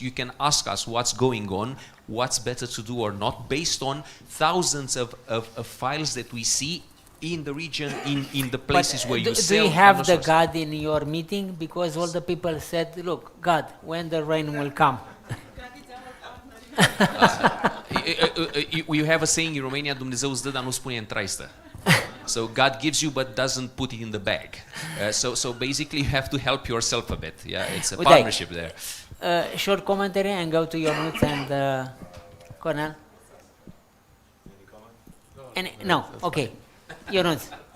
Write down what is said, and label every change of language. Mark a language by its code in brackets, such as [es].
[en] You can ask us what's going on, what's better to do or not, based on thousands of files that we see in the region, in the places where you sell. Do you have and the also- God in your meeting? Because all the people said, look, God, when the rain will come. You have a saying in Romania, [ro] Dumnezeu îți dă, dar nu spune în traistă. [en] So God gives you but doesn't put it in the bag. So basically you have to help yourself a bit. Yeah, it's a [ro] Uite, [en] partnership there. Short commentary and go to your notes and Cornel. No, okay. Your notes.